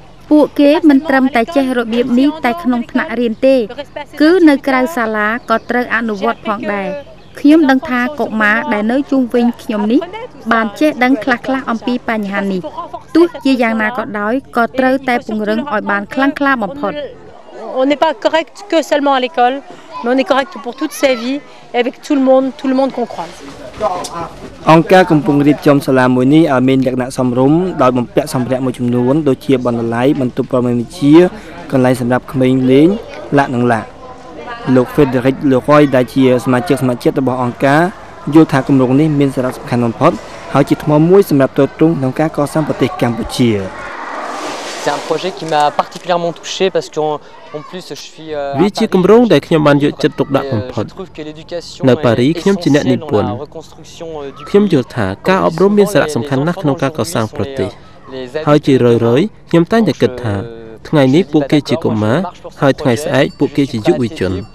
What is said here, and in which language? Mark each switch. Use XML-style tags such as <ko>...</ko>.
<km>ពួកគេមិនត្រឹមតែចេះរបៀបនេះតែក្នុងថ្នាក់រៀនទេគឺនៅក្រៅសាលាក៏ត្រូវអនុវត្តផងដែរខ្ញុំដឹងថាកុមារដែលនៅជុំវិញខ្ញុំនេះបានចេះដឹងខ្លះអំពីបញ្ហានេះទោះជាយ៉ាងណាក៏ដោយក៏ត្រូវតែពង្រឹងឲ្យបានខ្លាំងក្លាបំផុត</km> <fr>On n'est pas correct que seulement à l'école, mais on est correct pour toute sa vie et avec tout le monde qu'on croise.</fr> <km>អង្គការកំពុងរៀបចំសាលាមួយនេះឲ្យមានលក្ខណៈសមរម្យដោយបំពាក់សម្ភារៈមួយចំនួនដូចជាបណ្ណាល័យបន្ទប់ព័ត៌មានវិទ្យាកន្លែងសម្រាប់ក្មេងលេងលាក់និងលាក់លោក Frédéric Leroy ដែលជាសមាជិករបស់អង្គការយល់ថាគម្រោងនេះមានសារៈសំខាន់បំផុតហ ហើយជាថ្មមួយសម្រាប់ទ្រទ្រង់ក្នុងការកសាងប្រទេសកម្ពុជា</km> <fr>C'est un projet qui m'a particulièrement touché parce qu'en plus je suis</fr> <km>វាជាគម្រោងដែលខ្ញុំបានយកចិត្តទុកដាក់បំផុតនៅប៉ារីខ្ញុំជាអ្នកនិពន្ធខ្ញុំយល់ថាការអប់រំមានសារៈសំខាន់ណាស់ក្នុងការកសាងប្រទេសហើយជារឿយៗខ្ញុំតែងតែគិតថាថ្ងៃនេះពួកគេជាកុមារហើយថ្ងៃស្អែកពួកគេជាយុវជន</km>